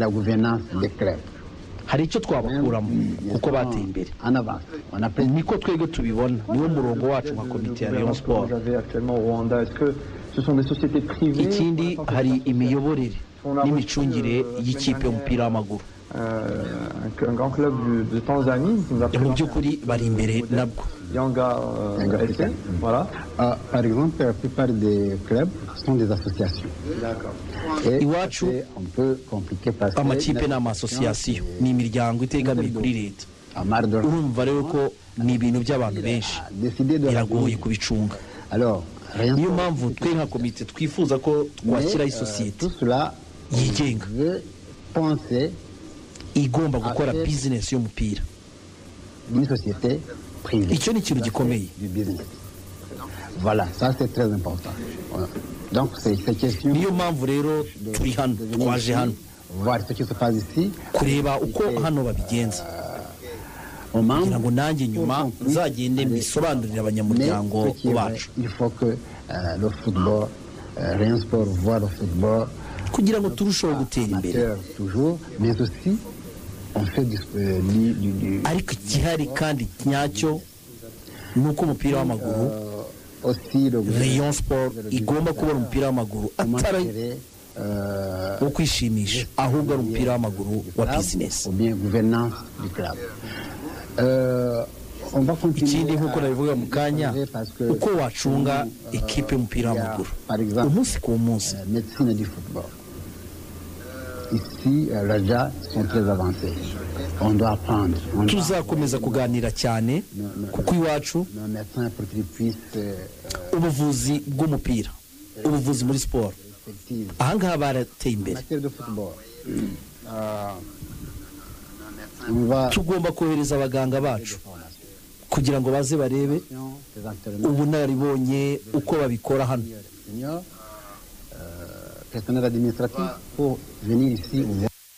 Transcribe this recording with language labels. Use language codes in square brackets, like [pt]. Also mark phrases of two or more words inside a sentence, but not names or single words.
[rw] Hari icyo twabakuramo kuko bateye imbere, niko twebwe tubibona. Niwo murongo wacu nka komite ya Rayon Sport. Ikindi hari imiyoborere n'imicungire y'ikipe y'umupira w'amaguru. [fr] Un grand club de Tanzanie qui nous a [rw] mu by'ukuri bari imbere nabwo. Yanga FC, [fr] voilà. Par exemple, la plupart des clubs sont des associations. D'accord. [rw] Iwacu amakipe ni amasosiyasiyo, ni imiryango itegamiye kuri leta. Urumva rero ko ni ibintu by'abantu benshi, biragoye kubicunga. Niyo mpamvu twe nka komite twifuza ko twashyiraho isosiyete yigenga igomba gukora business y'umupira. Icyo ni ikintu gikomeye. [fr] Voilà, ça c'est très important. Donc c'est question. [rw] Niyo mpamvu rero turi hano, twaje hano [fr] voir ce qui se passe ici, [rw] kureba uko hano babigenza, kugira ngo nanjye nyuma nzagende mbisobanurira abanyamuryango bacu. [fr] Il faut que le football, Rayon Sport voit le football, [rw] kugira ngo turusheho gutera imbere [fr] toujours, mais aussi on fait du [rw] ariko igihari kandi nyacyo nuko umupira w'amaguru Rayon Sport igomba kubona umupira w'amaguru atari wo kwishimisha, ahubwo ari umupira w'amaguru wa business. Ikindi nk'uko nabivuga mu kanya, uko wacunga ekipe y'umupira w'amaguru umunsi ku munsi. [fr] Ici, Raja sont très avancés. On doit apprendre. [rw] Tuzakomeza kuganira cyane kuko iwacu ubuvuzi bw'umupira, ubuvuzi muri sport ahangaha barateye imbere. Tugomba kohereza abaganga bacu kugira ngo baze barebe ubunararibonye uko babikora hano. [fr] Personnel administratif pour venir ici.